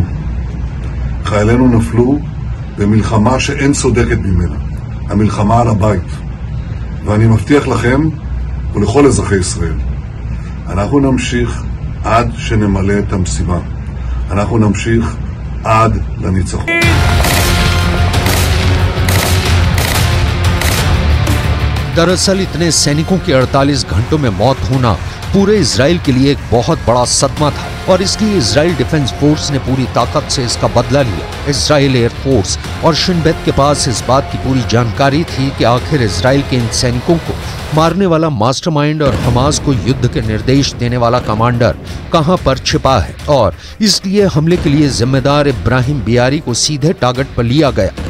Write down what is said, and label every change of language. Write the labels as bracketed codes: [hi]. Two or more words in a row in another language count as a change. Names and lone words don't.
[he] חיילינו נפלו במלחמה שאין צודקת ממנה, המלחמה על הבית. ואני מבטיח לכם ולכל אזרחי ישראל, אנחנו נמשיך עד שנמלא את המשימה. אנחנו נמשיך עד לניצחון. [hi] दरअसल इतने सैनिकों की 48 घंटों में मौत होना पूरे इजराइल के लिए एक बहुत बड़ा सदमा था और इसलिए इजराइल डिफेंस फोर्स ने पूरी ताकत से इसका बदला लिया। इजराइल एयरफोर्स और शिन बेत के पास इस बात की पूरी जानकारी थी कि आखिर इजराइल के इन सैनिकों को मारने वाला मास्टरमाइंड और हमास को युद्ध के निर्देश देने वाला कमांडर कहां पर छिपा है और इसलिए हमले के लिए जिम्मेदार इब्राहिम बियारी को सीधे टारगेट पर लिया गया।